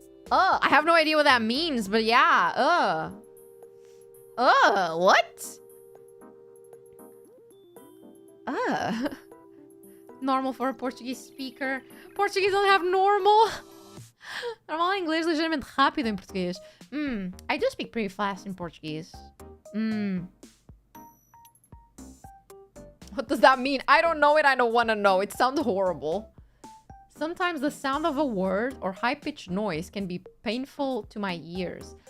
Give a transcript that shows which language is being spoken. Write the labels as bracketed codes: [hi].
[en] Oh, I have no idea what that means, but yeah. What? Normal for a Portuguese speaker. Portuguese don't have normal. [pt] Normal em inglês, ligeiramente rápido em português. [en] I do speak pretty fast in Portuguese. What does that mean? I don't know it. I don't want to know. It sounds horrible. Sometimes the sound of a word or high-pitched noise can be painful to my ears.